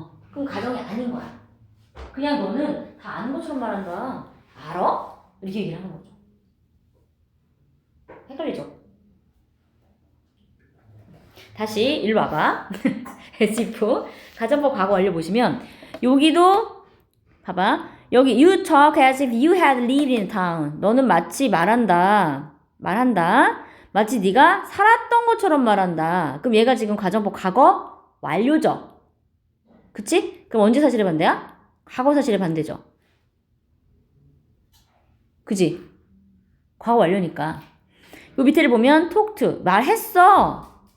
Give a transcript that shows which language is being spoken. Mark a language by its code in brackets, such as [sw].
[ko] 그럼 가정이 아닌 거야. 그냥 너는 다 아는 것처럼 말한다. 알아? 이렇게 얘기를 하는 거죠. 헷갈리죠? 다시 일로 와봐. as if 가정법 과거 완료 보시면 여기도 봐봐. 여기 [en] you talk as if you had lived in town. [ko] 너는 마치 말한다. 마치 네가 살았던 것처럼 말한다. 그럼 얘가 지금 가정법 과거 완료죠. 그치? 그럼 언제 사실의 반대야? 과거 사실의 반대죠. 그지? 과거 완료니까. 요 밑에를 보면 talk to 말했어.